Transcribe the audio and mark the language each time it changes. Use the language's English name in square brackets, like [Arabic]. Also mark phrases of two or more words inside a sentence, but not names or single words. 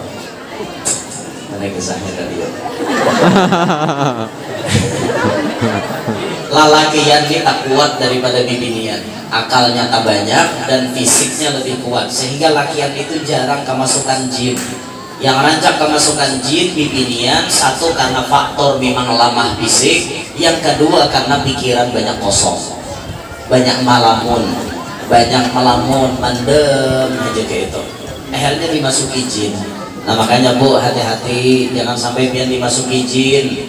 [Indonesian] Mana kisahnya tadi ya? [Banjar] Lalakian ini tak kuat daripada bibinian. [Indonesian] Akalnya tak banyak dan fisiknya lebih kuat, sehingga lakian itu jarang kemasukan jin. Yang rancak kemasukan jin bibinian, satu karena faktor memang lemah fisik, yang kedua karena pikiran banyak kosong, banyak melamun, mandem aja kayak itu. Akhirnya dimasuki jin. Nah makanya Bu, hati-hati jangan sampai pian dimasuki jin.